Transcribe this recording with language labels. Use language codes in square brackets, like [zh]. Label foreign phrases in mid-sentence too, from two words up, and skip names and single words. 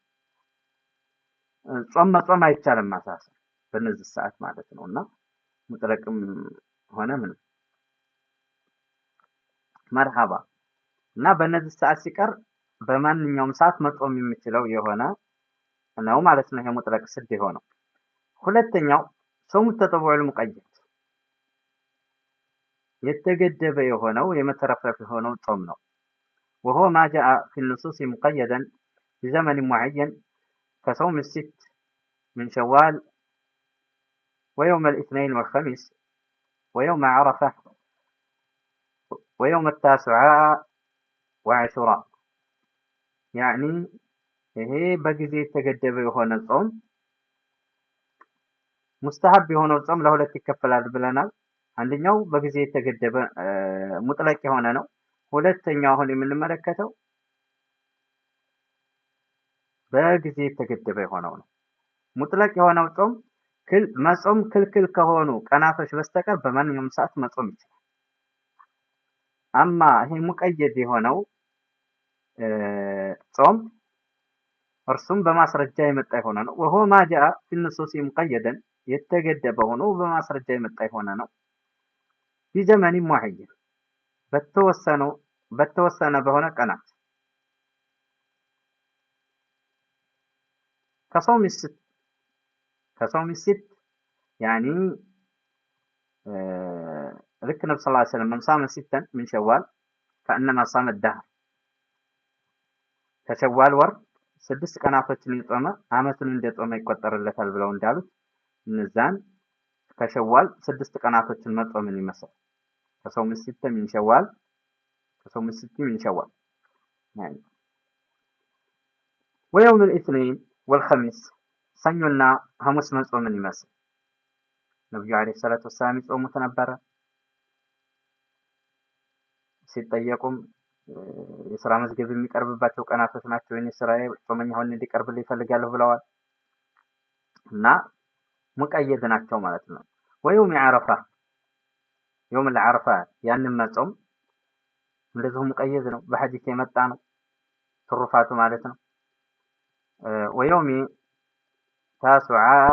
[am] አይቻልም ማሳሰብ በነዚህ ሰዓት ማለት ነውና ሙጥለቅም ሆነ ምን መርሐባ እና በነዚህ ሰዓት ሲቀር በማንኛውም ሰዓት መጾም የሚችለው የሆነ ነው ማለት ነው። ይሄ ሙጥለቅ ስድ የሆነው። ሁለተኛው ጾሙ [ar] تطوع مقيد [am] የተገደበ የሆነው የመተረፍረፍ የሆነው ጾም ነው። [ar] وهو ما جاء في النصوص مقيدا بزمن معين كصوم الست من شوال ويوم الاثنين والخميس ويوم عرفة ويوم التاسعاء وعاشوراء يعني [am] ይሄ በጊዜ የተገደበ የሆነ ጾም ሙስተሐብ የሆነው ጾም ለሁለት ይከፈላል ብለናል። አንደኛው በጊዜ የተገደበ ሙጥለቅ የሆነ ነው። ሁለተኛው አሁን የምንመለከተው በጊዜ የተገደበ የሆነው ነው። ሙጥለቅ የሆነው ጾም መጾም ክልክል ከሆኑ ቀናቶች በስተቀር በማንኛውም ሰዓት መጾም ይችላል። አማ ይሄ ሙቀየድ የሆነው ጾም እርሱም በማስረጃ የመጣ የሆነ ነው። [ar] وهو ما جاء في النصوص مقيدا [am] የተገደበ ሆኖ በማስረጃ የመጣ የሆነ ነው። [ar] بزمن معين [am] በተወሰነ በሆነ ቀናት [ar] ከሶም الست يعني [am] ልክ ነብዩ [ar] صلى الله عليه وسلم من صام ستا من شوال فإنما صام الدهر [am] ከሸዋል ወር 6 ቀናቶችን የጾመ አመቱን እንደጾመ ይቆጠርለታል ብለው እንዳሉት እነዛን ከሸዋል 6 ቀናቶችን መጾምን ይመስላል። ከሶም [ar] الست من شوال يعني ويوم الاثنين والخميس [am] ሰኞና ሐሙስ መጾምን ይመስል ነብዩ [ar] عليه الصلاة والسلام [am] ይጾሙት ነበረ። ሲጠየቁም የሥራ መዝገብ የሚቀርብባቸው ቀናቶች ናቸው። እኔ ስራዬ ጾመኛ ሆኜ እንዲቀርብልኝ እፈልጋለሁ ብለዋል እና ሙቀየድ ናቸው ማለት ነው። [ar] ويوم عرفة يوم عرفة [am] ያንን መጾም እንደዚሁ ሙቀየድ ነው። በሐዲስ የመጣ ነው ትሩፋቱ ማለት ነው። [ar] ويوم تاسوعاء